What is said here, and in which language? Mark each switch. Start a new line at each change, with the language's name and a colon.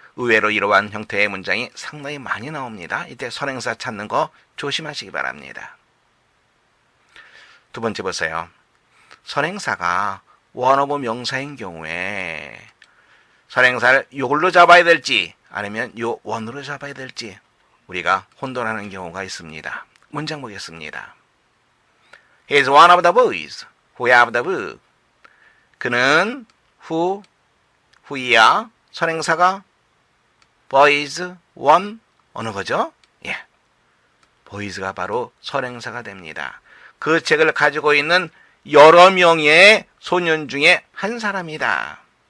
Korean: 의외로 이러한 형태의 문장이 상당히 많이 나옵니다. 이때 선행사 찾는 거 조심하시기 바랍니다. 두 번째 보세요. 선행사가 원어브 명사인 경우에 선행사를 요걸로 잡아야 될지 아니면 요 원으로 잡아야 될지 우리가 혼돈하는 경우가 있습니다. 문장 보겠습니다.
English: He is one of the boys who have the book.
Korean: 그는 who이야. 선행사가 boys, one, 어느 거죠? 예, boys가 바로 선행사가 됩니다. 그 책을 가지고 있는 여러 명의 소년 중에 한 사람이다.